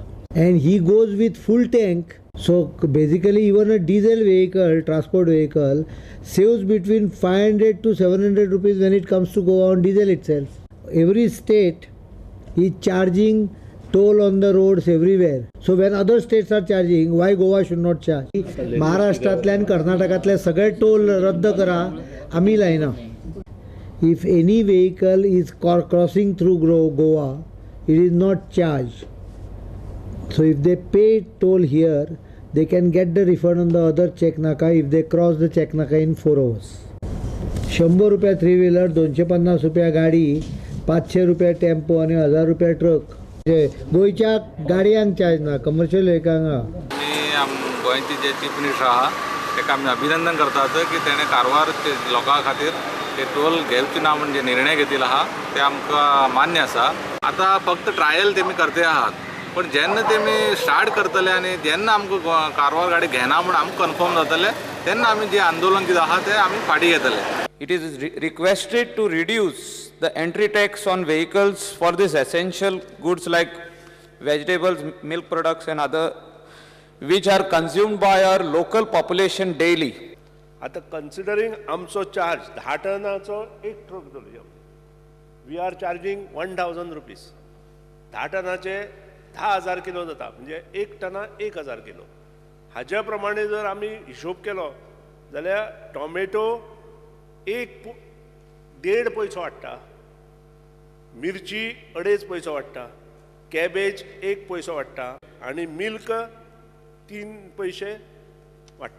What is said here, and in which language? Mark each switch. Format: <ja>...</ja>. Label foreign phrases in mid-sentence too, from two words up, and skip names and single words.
<en>And he goes with full tank. So basically even a diesel vehicle, transport vehicle, saves between 500 to 700 rupees when it comes to Goa on diesel itself. Every state is charging toll on the roads everywhere. So when other states are charging, why Goa should not charge?</en> <kok>महाराष्ट्रातल्या आणि कर्नाटकातल्या सगळे टोल रद्द करा, आम्ही लायना.</kok> <en>If any vehicle is crossing through Goa, it is not charged. So if they pay toll here, they can get the refund on the other check naka if they cross the check naka in 4 hours.</en> <kok>100 रुपया 3-wheeler, 250 रुपया गाडी, 500 रुपया टेम्पो आणि 1000 रुपया ट्रक. गोयच्या गाडयांक चार्ज ना,</kok> <en>commercial vehicles.</en> <kok>गोंयचे जे</kok> <en>chief minister</en> <kok>आहा ताका आमी अभिनंदन करतात की तेणें कारवार लोकां खातीर ते टोल घेवचे ना म्हणजे निर्णय घेतिल्लो आहा ते आमकां मान्य आसा. आतां फक्त ट्रायल तेमी करते आहात, पण जेन्ना तेमी स्टार्ट करतले आनी जेन्ना आमकां कारवार गाडी घेना म्हूण आमकां कन्फर्म जातले तेन्ना आमी जे आंदोलन कितें आहा तें आमी फाटीं घेतले.</kok> <en>It is requested to reduce the entry tax on vehicles for these essential goods like vegetables, milk products and other which are consumed by our local population daily.</en> <kok>आता considering आमचो चार्ज 10 टनाचो एक ट्रक धरूया,</kok> <en>we are charging 1000 rupees.</en> <kok>10 टनाचे 10,000 किलो जाता, म्हणजे 1 टना 1000 किलो. हाज्या प्रमाणे जर आमी हिशोब केलो जाल्यार टोमॅटो 1.5 पैसो वाडटा, मिरची 2.5 पैसो वाडटा, कॅबेज 1 पैसो वाडटा आणि मिल्क 3 पैसे वाडटा.</kok>